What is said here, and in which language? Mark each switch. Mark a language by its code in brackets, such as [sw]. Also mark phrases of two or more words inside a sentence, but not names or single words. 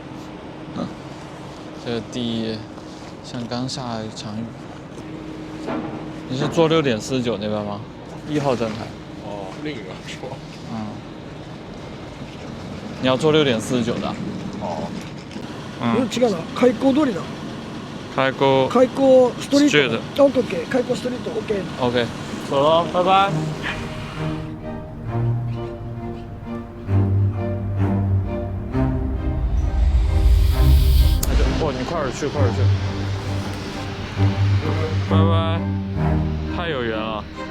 [zh] 这个地像刚下了一场雨。你是坐6点49那边吗？1号站台。哦，另一个是吧？你要坐6点49的。哦。 [ja] 違うな、開港通りだ。 [zh] 开沟 [ja] 開港ストリー [en] Street [ja] ト。オッケーオッケー。開港ストリート。オッケー。 [en] OK， [zh] 走了，拜拜。哦，你快点去，快点去。拜拜，太有缘了。